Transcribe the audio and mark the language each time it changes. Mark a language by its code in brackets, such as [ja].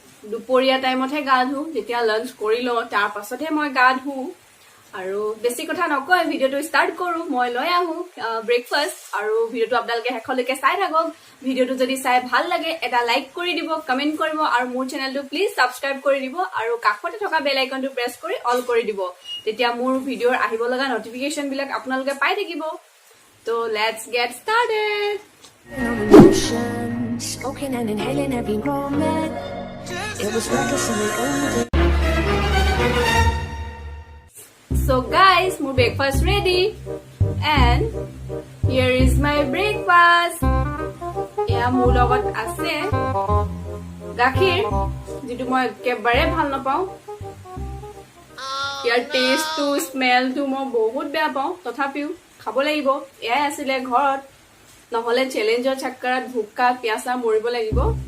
[as] দুপৰীয়া টাইমতহে গা ধো যেতিয়া লাঞ্চ কৰি লওঁ তাৰ পাছতহে মই গা ধো আৰু বেছি কথা নকয় ভিডিওটো ষ্টাৰ্ট কৰো মই লৈ আহো ব্ৰেকফাষ্ট আৰু ভিডিওটো আপোনালোকে হেখলৈকে চাই থাকক ভিডিওটো যদি চাই ভাল লাগে এটা লাইক কৰি দিব কমেন্ট কৰিব আৰু মোৰ চেনেলটো প্লিজ সাবস্ক্ৰাইব কৰি দিব আৰু কাষতে থকা বেল আইকনটো প্ৰেছ কৰি অল কৰি দিব তেতিয়া মোৰ ভিডিওৰ আহিব লগা নটিফিকেশন বিলাক আপোনালোকে পাই থাকিব তো [en] Let's get started Smoking and inhaling every moment. It was reckless and we owned it. So guys, my breakfast ready and here is my breakfast. [as] Yeah, মোৰ লগত আছে গাখীৰ যেটো মই একেবাৰে ভাল নাপাওঁ ইয়াৰ টেষ্টটো স্মেলটো মই বহুত বেয়া পাওঁ তথাপিও খাব লাগিব এয়াই আছিলে ঘৰত নহলে চ্যালেঞ্জৰ চক্কৰত ভুক্কা পিয়াসা মৰিব লাগিব